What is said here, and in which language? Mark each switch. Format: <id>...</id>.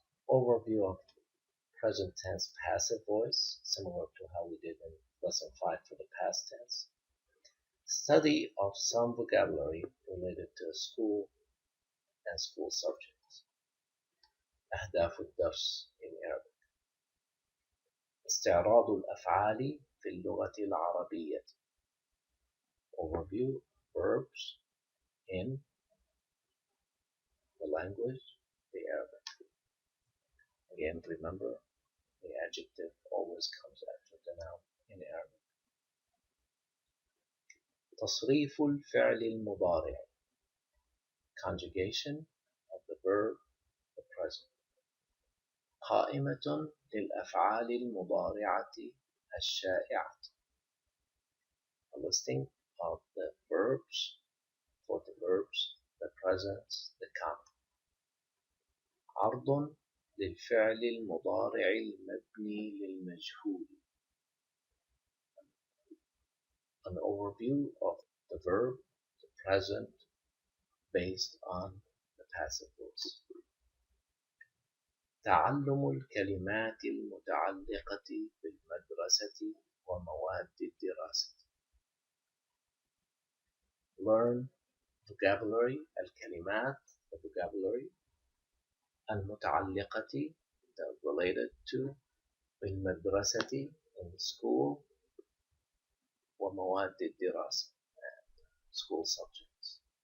<en>Overview of present tense passive voice, similar to how we did in Lesson 5 for the past tense. Study of some vocabulary related to school and school subjects.</en> <ar>أهداف الدرس</ar> <en>in Arabic.</en> <ar>استعراض الأفعال في اللغة العربية.</ar> <en>Overview verbs in the language, the Arabic. Again, remember, the adjective always comes after the noun in Arabic.</en> <ar>تصريف الفعل المضارع.</ar> <en>Conjugation of the verb, the present.</en> <ar>قائمة للأفعال المضارعة الشائعة.</ar> <en>A listing of the verbs, for the verbs, the present, the common.</en> <ar>عرض للفعل المضارع المبني للمجهول.</ar> <en>An overview of the verb, the present, based on the passive voice.</en> <ar>تعلم الكلمات المتعلقة بالمدرسة ومواد الدراسة.</ar> <en>Learn vocabulary,</en> <ar>الكلمات,</ar> <en>the vocabulary,</en> <ar>المتعلقة,</ar> <en>the related to,</en> <ar>بالمدرسة,</ar> <en>in the school,</en> <ar>ومواد الدراسة,</ar> <en>and school subjects.</en>